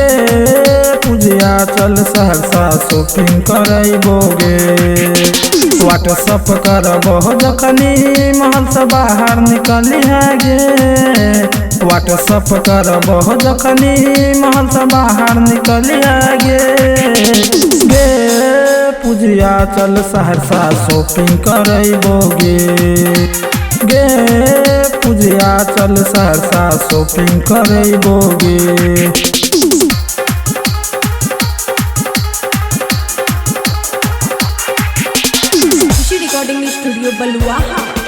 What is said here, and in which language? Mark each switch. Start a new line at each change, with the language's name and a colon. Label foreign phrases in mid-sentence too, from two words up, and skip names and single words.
Maithili: पूजिया चल सहरसा शॉपिंग करबोगे। व्हाट्सअप करबो जखनी महल से बाहर निकली है गे। व्हाट्सअप करबो जखनी महल से बाहर निकली है गे। पूजिया चल सहरसा शॉपिंग करबोगे गे। पूजिया चल सहरसा शॉपिंग करबोगे।
English: रिकॉर्डिंग स्टूडियो बलुआहा।